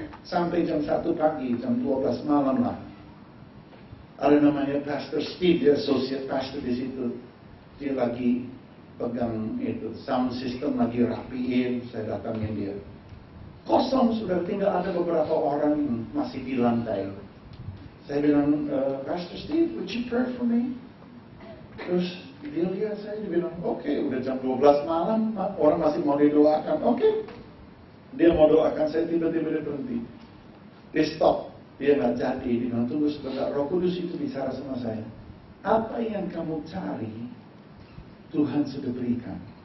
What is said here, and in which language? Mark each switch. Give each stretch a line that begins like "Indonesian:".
Indonesian: Sampai jam 1 pagi, jam 12 malam lah. Ada namanya Pastor Steve, dia associate pastor di situ. Dia lagi pegang itu, sound system lagi rapiin, saya datangin dia. Kosong, sudah tinggal ada beberapa orang masih di lantai. Saya bilang, Pastor Steve,
English: would you pray for me?
Indonesian: Terus dia lihat saya, dia bilang, oke, udah jam 12 malam, orang masih mau didoakan. Oke. Dia mau doakan saya, tiba-tiba dia berhenti. Dia stop, dia nggak jadi. Dia bilang, tunggu sebentar, Roh Kudus itu bicara sama saya. Apa yang kamu cari, Tuhan sudah berikan.